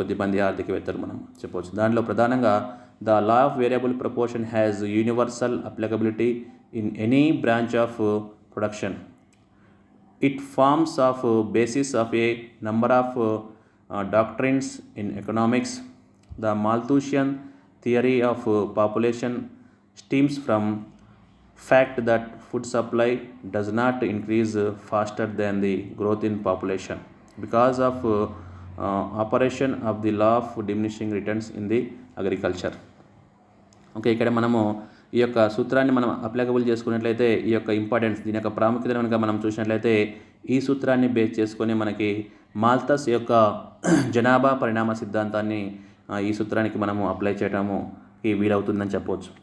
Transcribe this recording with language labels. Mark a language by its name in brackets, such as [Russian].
[Telugu] కొద్దిమంది ఆర్థికవేత్తలు మనం చెప్పవచ్చు. దానిలో ప్రధానంగా [English] The law of variable proportion has universal applicability in any branch of production. It forms of basis of a number of doctrines in economics. The Malthusian theory of population stems from fact that food supply does not increase faster than the growth in population because of operation of the law of diminishing returns in the agriculture. [Telugu] Okay, ఇక్కడ మనము ఈ యొక్క సూత్రాన్ని మనం applicable చేసుకున్నట్లయితే ఈ యొక్క importance దీని యొక్క ప్రాముఖ్యతను కనుక మనం చూసినట్లయితే ఈ సూత్రాన్ని బేస్ చేసుకొని మనకి మాల్థస్ యొక్క జనాభా పరిణామ సిద్ధాంతాన్ని ఈ సూత్రానికి మనము అప్లై చేయడము వీలవుతుందని చెప్పవచ్చు.